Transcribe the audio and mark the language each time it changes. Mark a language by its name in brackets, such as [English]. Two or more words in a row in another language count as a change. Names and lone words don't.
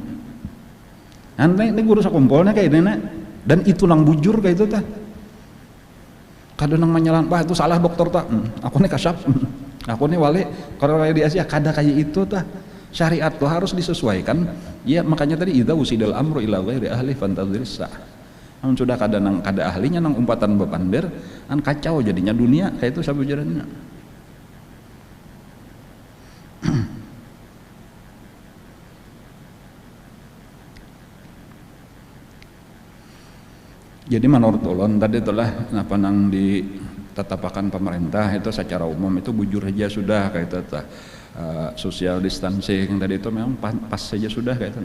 [Banjar] Ini guru sakumpulnya kayak ini dan itu nang bujur kayak itu tah. Kada nang menyalan bah itu salah dokter tah. Aku nih kasap. Aku nih wali kalau di Asia kada kayak itu tah. Syariat tuh harus disesuaikan. Ya makanya tadi [Arabic] idza usidal amru ila ghairi ahli fantadhiris sa'ah. [Banjar] Namun sudah kada ahlinya nang umpatan bepander kan kacau jadinya dunia kayak itu sabujarannya. Jadi menurut ulun tadi itulah apa nang ditetapkan pemerintah itu secara umum itu bujur aja sudah kayak itu [English] social distancing [Banjar] tadi itu memang pas saja sudah kayak itu.